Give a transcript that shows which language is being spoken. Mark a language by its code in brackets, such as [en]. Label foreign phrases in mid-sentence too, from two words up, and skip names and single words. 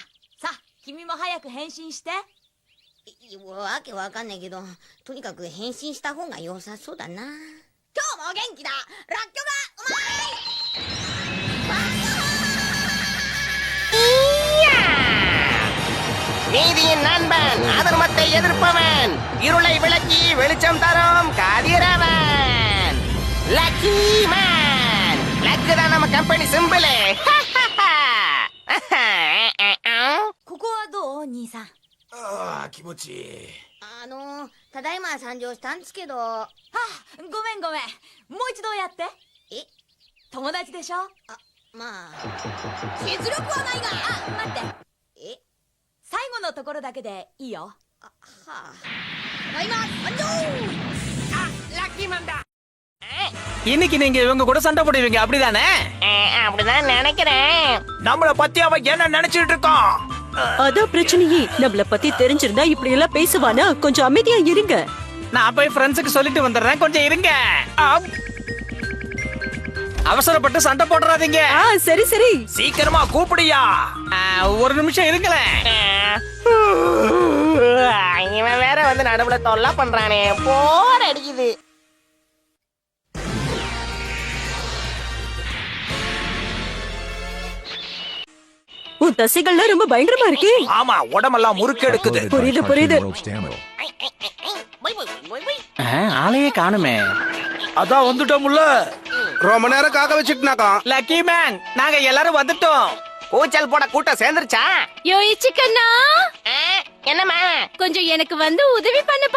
[ja] さあ君も早く変身して。わけわかんないけど、とにかく変身した方が良さそうだな。今日も元気だ。ラッキョがうまい。 [ta] நீதியின் நண்பன் அதர்மத்தை எதிர்ப்பவன் இருளை விளக்கி வெளிச்சம் தரும் கதிரவன் லக்கி மேன். லக்கு தான் நம்ம கம்பெனி சிம்பிள். ここはどう兄さん。ああ気持ちいい。ただいま参上したんですけど。はあ、ごめんもう一度やって。友達でしょ。まあ実力はないが。待って。最後のところだけでいいよ。はあ。ただいま参上。ラッキーマンだ. இன்னைக்கு நீங்க இவங்க கூட சண்டை போடுவீங்க அப்படிதானே? அப்படிதான் நினைக்கிறேன். நம்மள பத்தி அவ என்ன நினைச்சிட்டு இருக்கான்? அதான் பிரச்சனையே. நம்மள பத்தி தெரிஞ்சிருந்தா இப்படி எல்லாம் பேசுவானா? கொஞ்சம் அமைதியா இருங்க. நான் போய் ஃப்ரெண்ட்ஸுக்கு சொல்லிட்டு வந்துடுறேன், கொஞ்சம் இருங்க. அவசரப்பட்டு சண்டை போடுறாதீங்க. சரி சரி சீக்கிரமா கூப்பிடியா. ஒரு நிமிஷம் இருங்களேன். இவன் வேற வந்து நடுவுல தொல்லை பண்றானே, போர் அடிக்குது. உன் தசைகள்லாம் ரொம்ப பயங்கரமா இருக்கு. ஆமா, உடம்பெல்லாம் முறுக்கு எடுக்குது. [en] Uploaded by [ta] புரியுது. Cartoon World Stamble. ஆளையே காணுமே. அதான் வந்துட்டோம்ல. ரொம்ப நேரம் காக்க வச்சுட்டுனாக்கா. லக்கி மேன், நாங்க எல்லாரும் வந்துட்டோம். கூச்சல் போட கூட்டம் சேர்ந்துருச்சா? யோய் சிக்கனா, என்னம்மா? கொஞ்சம் எனக்கு வந்து உதவி பண்ணுப்பா.